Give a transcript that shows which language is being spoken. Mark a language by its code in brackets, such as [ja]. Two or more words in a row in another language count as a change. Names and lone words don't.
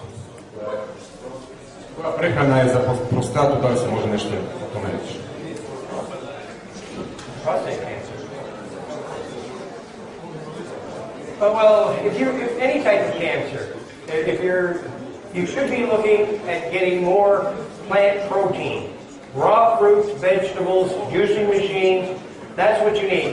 [hr] Koja prehrana je za prostatu, da li se može nešto o tome reći? [en] Prostate cancer. Well, if any type of cancer, you should be looking at getting more plant protein. Raw fruits, vegetables, juicing machines, that's what you need.